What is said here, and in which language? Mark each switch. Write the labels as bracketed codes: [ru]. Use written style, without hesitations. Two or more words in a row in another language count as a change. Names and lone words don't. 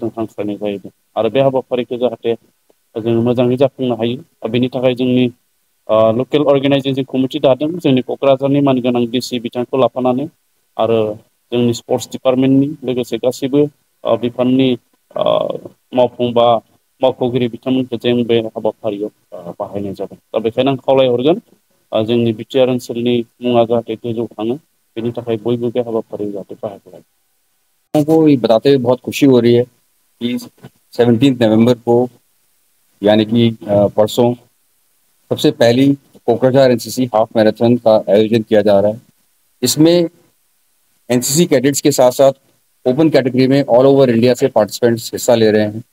[brx] जों हांख्रायनाय जाहैदों आरो बे हाबाफारिखौ जाहाथे जोङो मोजाङै जाफुंनो हायो बेनि थाखाय जोंनि लकेल अर्गेनाइजेसन कमिटि दादों जोंनि क'क्राझारनि मानगोनां डिसि बिथांखौ लाफानानै आरो जोंनि स्पर्ट्स डिपार्टमेन्टनि लोगोसे गासैबो बिफाननि मावफुं बा मावख'गिरि बिथांमोनखौ जों बे हाबाफारियाव बाहायनाय जादों दा बेखायनो आं खावलायहरगोन जोंनि बिटिआर ओनसोलनि मुङा जाहाथे गोजौ थाङो बेनि थाखाय बयबो बे हाबाफारियाव जाहाथे बाहागो लायो। [hi] को ये बताते हुए बहुत खुशी हो रही है कि 17 नवंबर को यानी कि परसों सबसे पहली कोकराझार एनसीसी हाफ मैराथन का आयोजन किया जा रहा है। इसमें एनसीसी कैडेट्स के साथ साथ ओपन कैटेगरी में ऑल ओवर इंडिया से पार्टिसिपेंट्स हिस्सा ले रहे हैं।